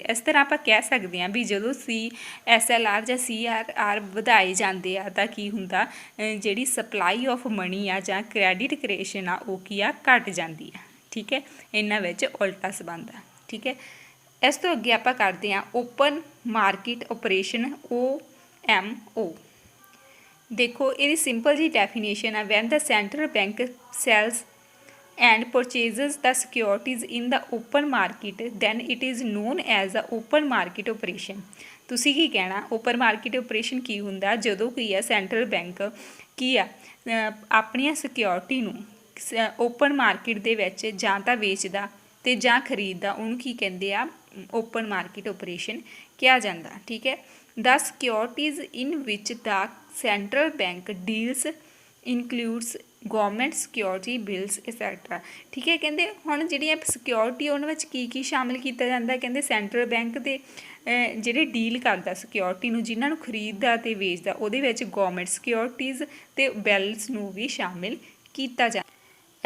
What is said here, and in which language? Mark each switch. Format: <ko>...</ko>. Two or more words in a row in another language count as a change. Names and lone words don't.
<pa>ਇਸ ਤਰ੍ਹਾਂ ਆਪਾਂ ਕਹਿ ਸਕਦੇ ਹਾਂ ਵੀ ਜਦੋਂ SLR ਜਾਂ CRR ਵਧਾਏ ਜਾਂਦੇ ਆ ਤਾਂ ਕੀ ਹੁੰਦਾ, ਜਿਹੜੀ</pa> <en>supply of money</en> <pa>ਆ ਜਾਂ</pa> <en>credit creation</en> <pa>ਆ ਉਹ ਕੀ ਆ ਘਟ ਜਾਂਦੀ ਆ। ਠੀਕ ਹੈ, ਇਹਨਾਂ ਵਿੱਚ ਉਲਟਾ ਸੰਬੰਧ ਆ। ਠੀਕ ਹੈ, ਇਸ ਤੋਂ ਅੱਗੇ ਆਪਾਂ ਕਰਦੇ ਹਾਂ</pa> <en>open market operation</en> <pa>OMO। ਦੇਖੋ, ਇਹਦੀ ਸਿੰਪਲ ਜੀ ਡੈਫੀਨੇਸ਼ਨ ਆ,</pa> <en>when the central bank sells and purchases the securities in the open market then it is known as the open market operation।</en> <pa>ਤੁਸੀਂ ਕੀ ਕਹਿਣਾ,</pa> <en>open market operation</en> <pa>ਕੀ ਹੁੰਦਾ, ਜਦੋਂ ਕੀ ਆ</pa> <en>central bank</en> <pa>ਕੀ ਆ ਆਪਣੀਆਂ ਸਿਕਿਉਰਿਟੀ ਨੂੰ</pa> <en>open market</en> <pa>ਦੇ ਵਿੱਚ ਜਾਂ ਤਾਂ ਵੇਚਦਾ ਅਤੇ ਜਾਂ ਖਰੀਦਦਾ, ਉਹਨੂੰ ਕੀ ਕਹਿੰਦੇ ਆ</pa> <en>open market operation</en> <pa>ਕਿਹਾ ਜਾਂਦਾ। ਠੀਕ ਹੈ,</pa> <en>the securities in which the central bank deals includes government security bills etcetera.</en> <pa>ਠੀਕ ਹੈ, ਕਹਿੰਦੇ ਹੁਣ ਜਿਹੜੀਆਂ ਸਿਕਿਉਰਿਟੀ ਉਹਨਾਂ ਵਿੱਚ ਕੀ ਸ਼ਾਮਿਲ ਕੀਤਾ ਜਾਂਦਾ, ਕਹਿੰਦੇ</pa> <en>central bank</en> <pa>ਦੇ ਜਿਹੜੇ ਡੀਲ ਕਰਦਾ ਸਿਕਿਉਰਿਟੀ ਨੂੰ, ਜਿਨ੍ਹਾਂ ਨੂੰ ਖਰੀਦਦਾ ਅਤੇ ਵੇਚਦਾ, ਉਹਦੇ ਵਿੱਚ</pa> <en>government securities</en> <pa>ਅਤੇ ਬਿਲਸ ਨੂੰ ਵੀ ਸ਼ਾਮਿਲ ਕੀਤਾ ਜਾਂਦਾ।</pa>